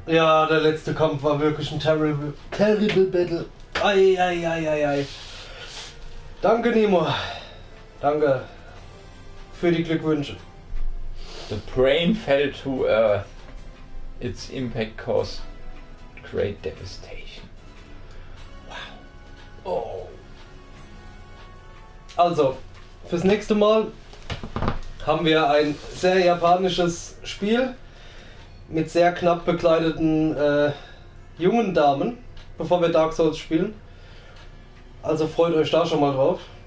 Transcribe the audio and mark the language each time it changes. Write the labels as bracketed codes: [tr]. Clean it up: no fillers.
[de] Ja, der letzte Kampf war wirklich ein [en] terrible battle. [de] Ei. Danke, Nemo. Danke für die Glückwünsche. [en] The brain fell to earth. Its impact caused great devastation. Oh. [de] Also, fürs nächste Mal haben wir ein sehr japanisches Spiel mit sehr knapp bekleideten jungen Damen, bevor wir Dark Souls spielen. Also freut euch da schon mal drauf.